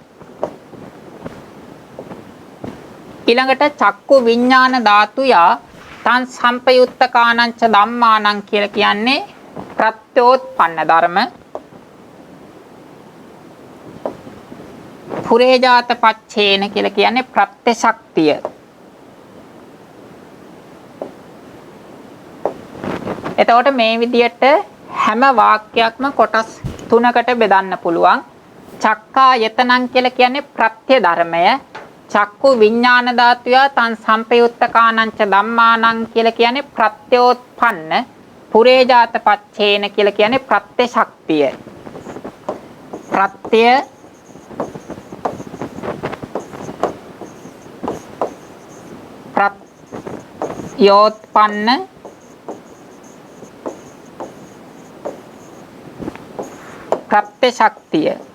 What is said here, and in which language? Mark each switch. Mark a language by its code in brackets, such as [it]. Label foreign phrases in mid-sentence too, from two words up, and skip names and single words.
[pi] ඊළඟට චක්කු විඥාන ධාතුයා තං සම්පයුත්ත කානංච ධම්මානං [si] කියලා කියන්නේ ප්‍රත්‍යෝත්පන්න ධර්ම. [pi] පුරේජාත පච්චේන [si] කියලා කියන්නේ ප්‍රත්‍ය ශක්තිය. එතකොට මේ විදියට හැම වාක්‍යයක්ම කොටස් 3කට බෙදන්න පුළුවන්. චක්කායතනං කියලා කියන්නේ ප්‍රත්‍ය ධර්මය. [pi] චක්කු විඥාන ධාතුය තං සම්පයුත්ත කානංච ධම්මානං [si] කියලා කියන්නේ ප්‍රත්‍යෝත්පන්න. [pi] පුරේජාත පච්චේන [si] කියලා කියන්නේ ප්‍රත්‍ය ශක්තිය. ප්‍රත්‍ය ප්‍රත්‍යෝත්පන්න ප්‍රත්‍ය ශක්තිය.